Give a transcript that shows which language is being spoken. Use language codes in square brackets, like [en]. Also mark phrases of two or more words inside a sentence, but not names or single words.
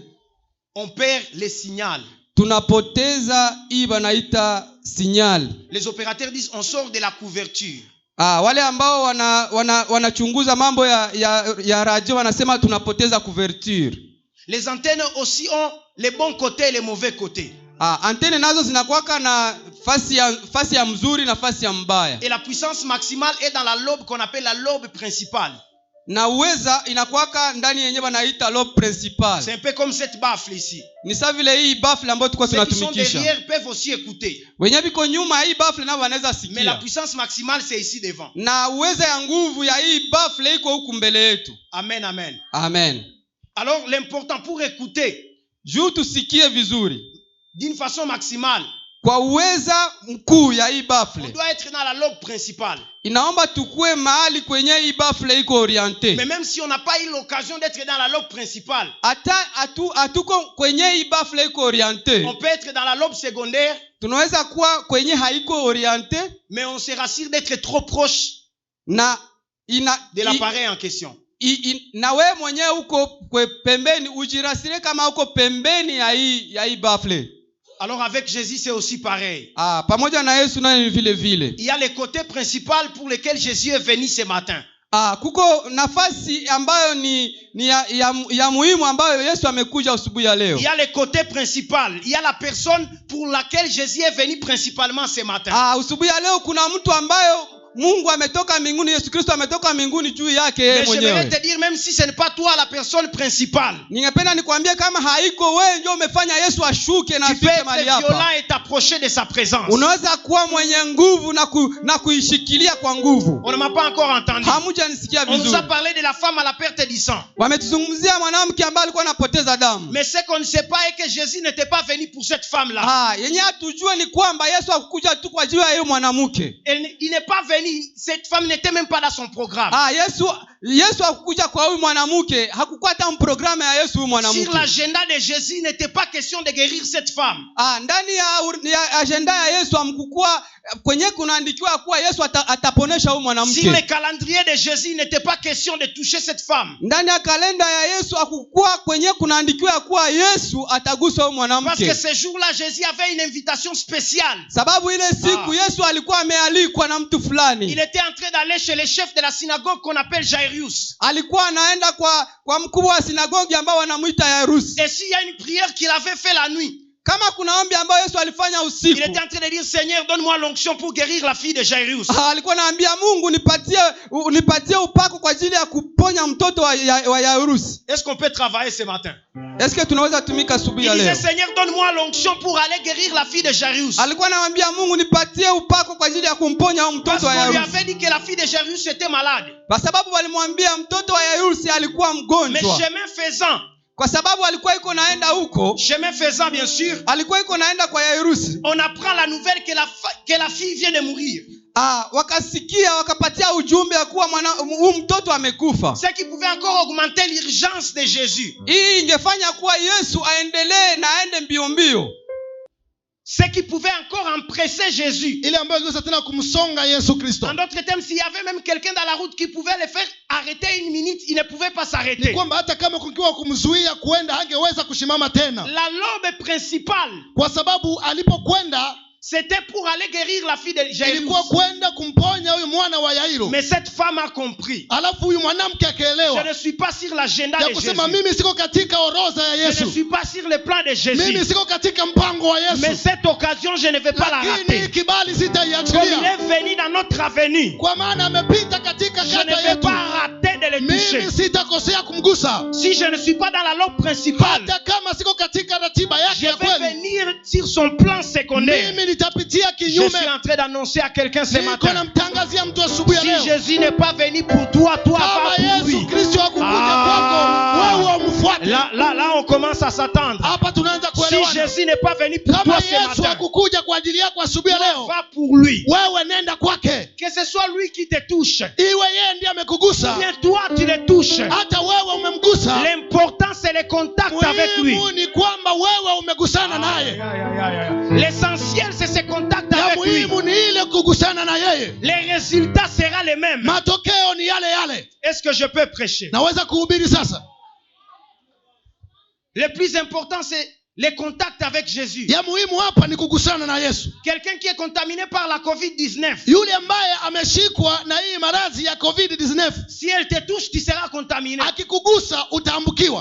[fr] on perd les signaux. [sw] Tunapoteza hii banaita signal. [fr] Les opérateurs disent on sort de la couverture. [sw] Wale ambao wanachunguza mambo ya radio wanasema tunapoteza couverture. [fr] Les antennes aussi ont les bons côtés et les mauvais côtés. [sw] Antenne nazo zinakuwaka na fasi ya mzuri na fasi ya mbaya. [fr] Et la puissance maximale est dans la lobe qu'on appelle la lobe principale. [sw] Na uweza inakuwaka ndani yenyewe wanaita [fr] lobe principal. C'est un peu comme cette baffle ici. [sw] Ni sawa vile hii baffle ambayo tulikuwa tunatumikisha. [fr] Ceux qui sont derrière peuvent aussi écouter. [sw] Wenye biko nyuma hii baffle nao wanaweza sikia. [fr] Mais la puissance maximale c'est ici devant. [sw] Na uweza ya nguvu ya hii baffle iko huku mbele yetu. Amen, amen. Amen. [fr] Alors l'important pour écouter, [sw] juu tusikie vizuri [fr] d'une façon maximale, [sw] kwa uweza mkuu ya hii baffle, [fr] on doit être dans la lobe principale. [sw] Inaomba tukue mahali kwenye hii baffle iko orienté. [fr] Mais même si on n'a pas eu l'occasion d'être dans la lobe principale, [sw] hatuko kwenye hii baffle iko orienté, [fr] on peut être dans la lobe secondaire, [sw] tunaweza kuwa kwenye haiko orienté, [fr] mais on se rassure d'être trop proche de l'appareil en question. [sw] Na wewe mwenyewe uko pembeni, ujirasire kama uko pembeni ya hii baffle. [fr] Alors avec Jésus c'est aussi pareil. [sw] Pamoja na Yesu naye vile vile. [fr] Il y a le côté principal pour lequel Jésus est venu ce matin. [sw] Kuko nafasi ambayo ni ya muhimu ambayo Yesu amekuja asubuhi ya leo. [fr] Il y a le côté principal, il y a la personne pour laquelle Jésus est venu principalement ce matin. [sw] Asubuhi ya leo kuna mtu ambayo Mungu ametoka mbinguni, Yesu Kristo ametoka mbinguni juu yake yeye mwenyewe. [fr] Mais je vais te dire, même si ce n'est pas toi la personne principale, [sw] ningependa nikwambie kama haiko wewe ndio umefanya Yesu ashuke na afike mahali hapa. [fr] Tu peux être violent et t'approcher de sa présence. [sw] Unaweza kuwa mwenye nguvu na kuishikilia kwa nguvu. [fr] On ne m'a pas encore entendu. [sw] Hamujanisikia vizuri. [fr] On nous a parlé de la femme à la perte du sang. [sw] Wametuzungumzia mwanamke ambaye alikuwa anapoteza damu. [fr] Mais ce qu'on ne sait pas est que Jésus n'était pas venu pour cette femme là. [sw] Yenye hatujue ni kwamba Yesu hakukuja tu kwa ajili ya yeye mwanamke. [fr] Il n'est pas venu cette femme n'était même pas dans son programme. [sw] Yesu hakukuja kwa huyu mwanamke, hakukuwa hata programu ya Yesu huyu mwanamke. [fr] Sur l'agenda de Jésus, il n'était pas question de guérir cette femme. [sw] Ndani ya agenda ya Yesu hamkukuwa kwenye kunaandikiwa kuwa Yesu ataponesha huyu mwanamke. [fr] Sur le calendrier de Jésus, il n'était pas question de toucher cette femme. [sw] Ndani ya kalenda ya Yesu hakukuwa kwenye kunaandikiwa kuwa Yesu atagusa huyu mwanamke. [fr] Parce que ce jour-là, Jésus avait une invitation spéciale. [sw] Sababu ile siku Yesu alikuwa amealikwa na mtu fulani. [fr] Il était en train d'aller chez le chef de la synagogue qu'on appelle Jairus. [sw] Alikuwa anaenda kwa mkubwa wa sinagogi ambao wanamuita Jairus. [fr] Et s'il y a une prière qu'il avait fait la nuit, [sw] kama kuna ombi ambayo Yesu alifanya usiku, [fr] il était en train de dire, Seigneur, donne-moi l'onction pour guérir la fille de Jairus. [sw] Alikuwa anaambia Mungu, nipatie upako kwa ajili ya kuponya mtoto wa Jairus. [fr] Est-ce qu'on peut travailler ce matin? Est-ce que [sw] tunaweza tumika asubuhi ya leo? [fr] Il disait, Seigneur, donne-moi l'onction pour aller guérir la fille de Jairus. [sw] Alikuwa anaambia Mungu, nipatie upako kwa ajili ya kumponya mtoto wa Jairus. [fr] Parce qu'on lui avait dit que la fille de Jairus était malade. [sw] Kwa sababu walimwambia mtoto wa Jairus alikuwa mgonjwa. [fr] Mais chemin faisant, [sw] kwa sababu alikuwa iko naenda huko, [fr] chemin faisant bien sûr, [sw] alikuwa iko naenda kwa Jairus, [fr] on apprend la nouvelle que la fille vient de mourir. [sw] Wakasikia, wakapatia ujumbe ya kuwa mtoto amekufa. [fr] Ce qui pouvait encore augmenter l'urgence de Jésus. [sw] Hii ingefanya kuwa Yesu aendelee na aende mbio mbio. [fr] Ce qui pouvait encore empresser Jésus. [sw] Ile ambayo ingeweza tena kumsonga Yesu Kristo. [fr] En d'autres termes, s'il y avait même quelqu'un dans la route qui pouvait le faire arrêter une minute, il ne pouvait pas s'arrêter. [sw] Ni kwamba hata kama kukiwa kumzuia kuenda hangeweza kushimama tena. [fr] La lobe principale, [sw] kwa sababu alipokwenda, [fr] c'était pour aller guérir la fille de Jairus. [sw] Ilikuwa kwenda kumponya huyu mwana wa Yairo. [fr] Mais cette femme a compris. [sw] Alafu huyu mwanamke akaelewa. [fr] Je ne suis pas sur l'agenda de Jésus. [sw] Kusema mimi siko katika orodha ya Yesu. [fr] Je ne suis pas sur le plan de Jésus. [sw] Mimi siko katika mpango wa Yesu. [fr] Mais cette occasion, je ne vais pas la rater. [sw] Lakini kibali sitaiachilia. [fr] Comme il est venu dans notre avenue. [sw] Kwa maana amepita katika kata yetu. [fr] Je ne vais pas rater de le toucher. [sw] Mimi sitakosea kumgusa. [fr] Si je ne suis pas dans la loi principale, [sw] hata kama siko katika ratiba yake ya kweli, [fr] je vais venir sur son plan secondaire. [sw] Mimi nitapitia kinyume. [fr] Je suis en train d'annoncer à quelqu'un ce matin. [sw] Namtangazia mtu asubuhi ya leo. [fr] Si Jésus n'est pas venu pour toi, va pour lui. [sw] Yesu Kristo hakukuja kwako, wewe umfuate. [fr] Là on commence à s'attendre. [sw] Hapa tunaanza kuelewana. [fr] Si Jésus n'est pas venu pour toi ce matin, [sw] Yesu hakukuja kwa ajili yako asubuhi ya leo, [fr] va pour lui. [sw] Wewe nenda kwake. [fr] Que ce soit lui qui te touche, [sw] iwe yeye ndiye amekugusa, [fr] bien toi tu le touches, [sw] hata wewe umemgusa. [fr] L'important c'est le contact avec lui. [sw] Ni kwamba wewe umegusana naye. [fr] L'essentiel c'est ce contact avec lui. Les résultats seront les mêmes. [sw] Matokeo ni yale yale. [fr] Est-ce que je peux prêcher? [sw] Naweza kuhubiri sasa. [fr] Le plus important c'est le contact avec Jésus. [sw] Ya muhimu hapa ni kugusana na Yesu. [fr] Quelqu'un qui est contaminé par la COVID-19. [sw] Yule ambaye ameshikwa na hii maradhi ya COVID-19. [fr] Si elle te touche, tu seras contaminé. [sw] Akikugusa utaambukiwa.